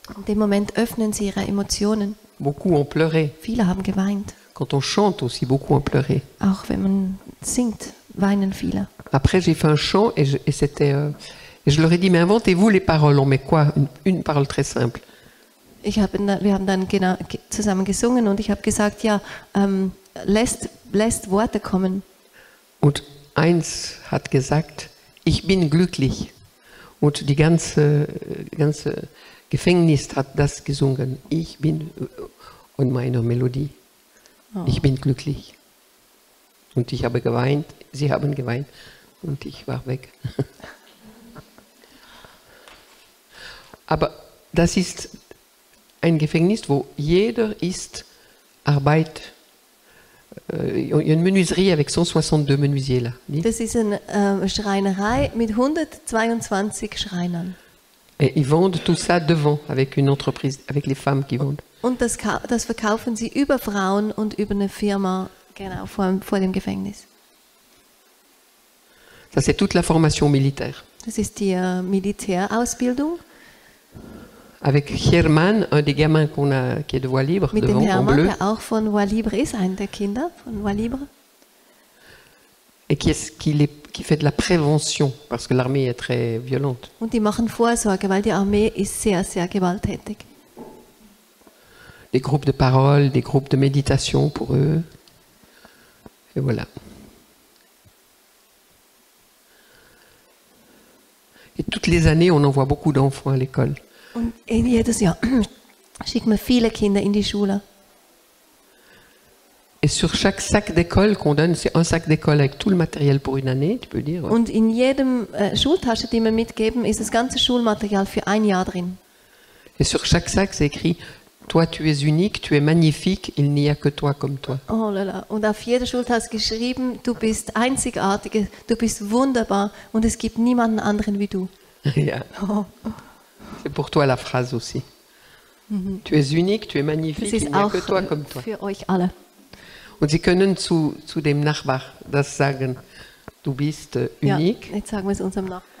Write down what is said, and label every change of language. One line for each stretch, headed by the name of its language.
German: In dem Moment öffnen sie ihre Emotionen.
French: Beaucoup ont pleuré.
German: Viele haben geweint.
French: Quand on chante aussi, beaucoup ont pleuré.
German: Auch wenn man singt, weinen viele.
French: Après, j'ai fait un chant et je leur ai dit, mais inventez-vous les paroles. On met quoi? Une parole très simple.
German: Wir haben dann zusammen gesungen und ich habe gesagt, ja, lässt Worte kommen. Und eins hat gesagt, ich bin glücklich. Und die ganze Gefängnis hat das gesungen. Ich bin in meiner Melodie. Oh. Ich bin glücklich. Und ich habe geweint, sie haben geweint und ich war weg. Aber das ist ein Gefängnis, wo jeder arbeitet.
French: Il y a une menuiserie avec 162 menuisiers là.
German: Das ist eine Schreinerei mit 122 Schreinern.
French: Et ils vendent tout ça devant avec une entreprise, avec les femmes qui vendent.
German: Und das verkaufen sie über Frauen und über eine Firma, genau, vor dem Gefängnis.
French: Ça c'est toute la formation militaire.
German: Das ist die Militärausbildung.
French: Avec Herman, un des gamins qui est de Voix Libre,
German: mit
French: devant,
German: dem Hermann,
French: en bleu.
German: der auch von Voix Libre ist, einer der Kinder von Voix Libre.
French: Et qui fait de la prévention, parce que l'armée est très violente.
German: Und die machen Vorsorge, weil die Armee ist sehr, sehr gewalttätig.
French: Des groupes de parole, des groupes de méditation pour eux. Et voilà. Et toutes les années, on envoie beaucoup d'enfants à l'école.
German: Und jedes Jahr schickt man viele Kinder in die Schule.
French: Et sur chaque sac d'école qu'on donne, c'est un sac d'école avec tout le matériel pour une année, tu peux dire.
German: Und in jedem Schultasche, die wir mitgeben, ist das ganze Schulmaterial für ein Jahr drin.
French: Et sur chaque sac, c'est écrit: toi, tu es unique, tu es magnifique, il n'y a que toi comme toi. Oh là là.
German: Und auf jeder Schultasche geschrieben: Du bist einzigartig, du bist wunderbar und es gibt niemanden anderen wie du. Ja. Oh.
French: C'est pour toi la phrase aussi. Tu es unique, tu es magnifique, il n'y a que toi comme toi.
German: Für euch alle. Und sie können zu dem Nachbar das sagen: Du bist unique. Ja, jetzt sagen wir es unserem Nachbarn.